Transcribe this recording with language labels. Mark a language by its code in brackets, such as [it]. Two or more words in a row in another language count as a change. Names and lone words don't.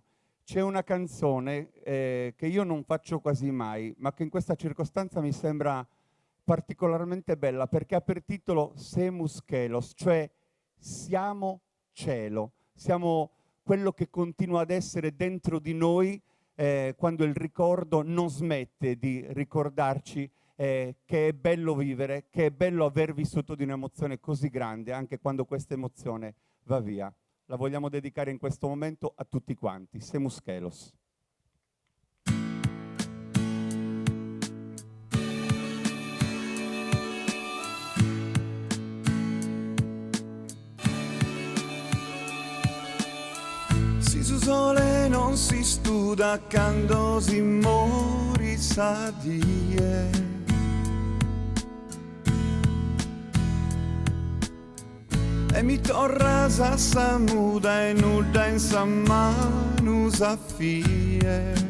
[it] C'è una canzone che io non faccio quasi mai, ma che in questa circostanza mi sembra particolarmente bella, perché ha per titolo Semus Chelos, cioè siamo cielo, siamo quello che continua ad essere dentro di noi quando il ricordo non smette di ricordarci che è bello vivere, che è bello aver vissuto di un'emozione così grande, anche quando questa emozione va via. La vogliamo dedicare in questo momento a tutti quanti. Semus Chelos. [sc] Si su sole non si studa quando si mori sa die. E mi torra sa muda e nuda in sa manu sa fie.